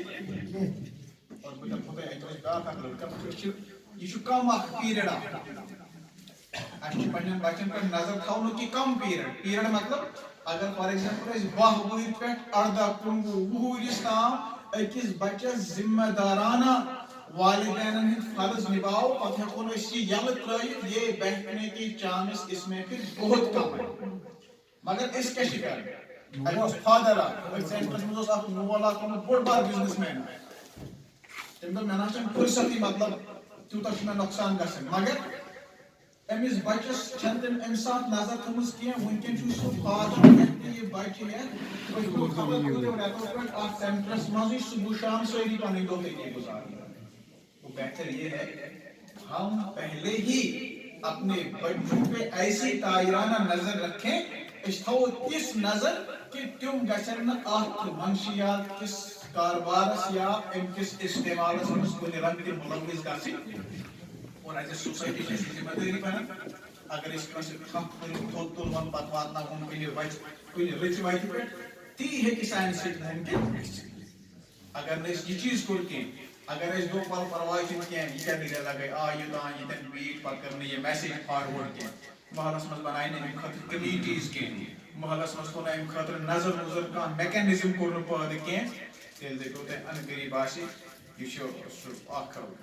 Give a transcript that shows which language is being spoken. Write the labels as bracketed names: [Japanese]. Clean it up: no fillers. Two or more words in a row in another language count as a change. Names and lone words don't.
[Kashmiri] یِتھ اور بہٕ دپہو تۄہہِ اَتہِ اوس بیٛاکھ اکھ لڑکہٕ یہِ چھُ کم اکھ پیٖرڈ اکھ اَسہِ چھُ پننٮ۪ن بچن پٮ۪ٹھ نظر تھاونُک یہِ کم پیٖرڈ مطلب اگر [English] for example [Kashmiri] أسۍ 12 وُہٕرۍ پٮ۪ٹھ 18 19 وُہٕرِس تام أکِس بچس ذمہ دارانہ والدینن ہٕنٛدۍ فرض نباو پتہٕ ہٮ۪کون أسۍ یہِ یلہٕ ترٲیِتھ [Urdu] یہ بیٹھنے کی چانس اس میں پھر بہت کم ہے [Kashmiri] مگر أسۍ کیٛاہ چھِ کران اَتہِ اوس فادر اکھ أتھۍ سینٹرس منٛز اوس اکھ مول اکھ اوٚنمُت بوٚڑ بار بِزنس مین تٔمۍ دوٚپ مےٚ نہ چھنہٕ فُرصتٕے مطلب تیوٗتاہ چھُ مےٚ نۄقصان گژھان مگر أمِس بچس چھنہٕ تٔمۍ اَمہِ ساتہٕ نظر تھٲومٕژ کینٛہہ وٕنکٮ۪ن چھُ سُہ فادر ہٮ۪تھ تہٕ یہِ بچہِ ہٮ۪تھ پٔتمیو رٮ۪تو پٮ۪ٹھ اتھ سینٹرس منٛزٕے صبح شام سٲری پنٕنۍ دۄہ تٔتی گُزاران [Urdu] تو بہتر یہ ہے ہم پہلے ہی اپنے بچوں پہ ایسی تائرانہ نظر رکھیں [Kashmiri] اس تھو تس نظر کہ تم گژھن نہٕ اتھ منشیات کس کاربارس یا ام کس استعمالس منٛز کُنہِ رنگہٕ تہِ مُلوث گژھٕنۍ اور [English] as a society [Kashmiri] چھِ اَسہِ ذمہ دٲری بنان اگر أسۍ کٲنٛسہِ تھپھ کٔرِتھ تھوٚد تُلون پتہٕ واتناوون کُنہِ رٕژِ وتہِ پٮ۪ٹھ تی ہیٚکہِ سانہِ سۭتۍ مُمکِن گٔژھِتھ اگر نہٕ أسۍ یہِ چیٖز کوٚر کینٛہہ اگر أسۍ دوٚپ وَلہٕ پرواے چھُنہٕ کینٛہہ یہِ کیٛاہ دٔلیٖل لگے یوٚتام ییٚتٮ۪ن بیٖٹھ پتہٕ کٔر نہٕ یہِ میسیج فاروٲڈ کینٛہہ محلس منٛز بنایہِ نہٕ اَمہِ خٲطرٕ کمیٖٹیٖز کینٛہہ محلس منٛز کوٚر نہٕ اَمہِ خٲطرٕ نظر وظر کانٛہہ میکینزم کوٚر نہٕ پٲدٕ کینٛہہ تیٚلہِ دٔپِو تۄہہِ ان قریٖب آسہِ یہِ چھُ سُہ اکھ